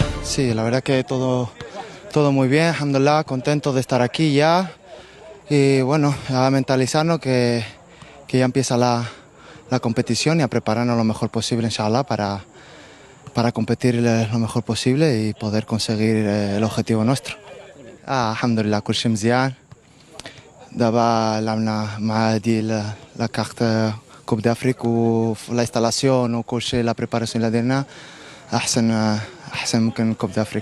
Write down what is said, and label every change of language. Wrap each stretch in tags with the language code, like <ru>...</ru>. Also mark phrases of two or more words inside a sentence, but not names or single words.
<es>Sí, la verdad que todo muy bien, alhamdulillah, contentos de estar aquí ya y bueno, a mentalizarnos que ya empieza la competición y a prepararnos lo mejor posible, inshallah, para competir lo mejor posible y poder conseguir el objetivo nuestro.</es> <ar>الحمد لله كل شيء مزيان. دابا لعبنا مع هادي لا كارت كوب دافريك وفي الانستالاسيون وكل شيء</ar> <fr>la préparation</fr> <ar>اللي درنا احسن ممكن كوب دافريك.</ar>